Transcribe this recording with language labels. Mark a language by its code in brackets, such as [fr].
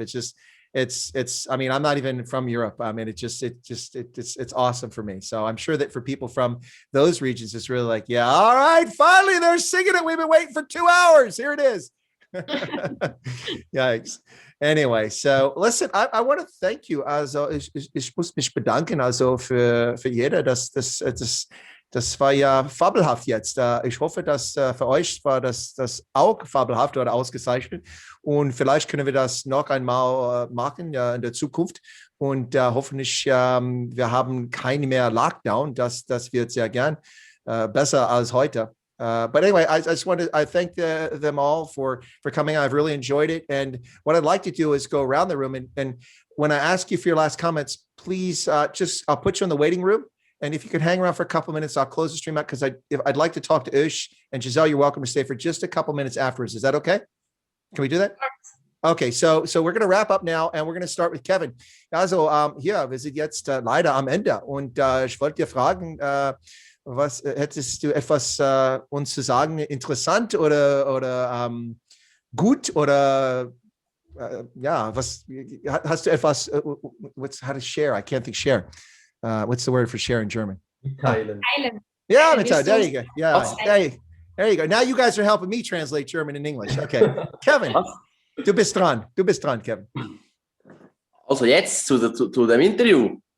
[en] It's just, it's, I mean, I'm not even from Europe. I mean, it's awesome for me. So I'm sure that for people from those regions, it's really like, yeah, all right, finally they're singing it. We've been waiting for 2 hours. Here it is. Yikes. Anyway, so listen, I want to thank you. [de] Also, ich muss mich bedanken, also für jeder, das war ja fabelhaft jetzt. Ich hoffe, dass für euch war das auch fabelhaft oder ausgezeichnet. Und vielleicht können wir das noch einmal machen in der Zukunft. Und hoffentlich, wir haben keine mehr Lockdown. Das wird sehr gern besser als heute. [en] But anyway, I just want to thank them all for coming. I've really enjoyed it. And what I'd like to do is go around the room. And when I ask you for your last comments, please I'll put you in the waiting room. And if you could hang around for a couple of minutes, I'll close the stream out because I'd like to talk to Oesch and Giselle. You're welcome to stay for just a couple minutes afterwards. Is that okay? Can we do that? Okay, so we're going to wrap up now and we're going to start with Kevin. [de] Also, wir sind jetzt leider am Ende und ich wollte dir fragen, was hättest du etwas uns zu sagen, interessant oder gut oder ja, was hast du etwas [en] how to share? I can't think share. What's the word for share in German? [de] Teilen. [en] Yeah, there you go. Yeah, there you go. Now you guys are helping me translate German and English. [de] Okay, Kevin, du bist dran, Kevin. Also jetzt zu dem Interview.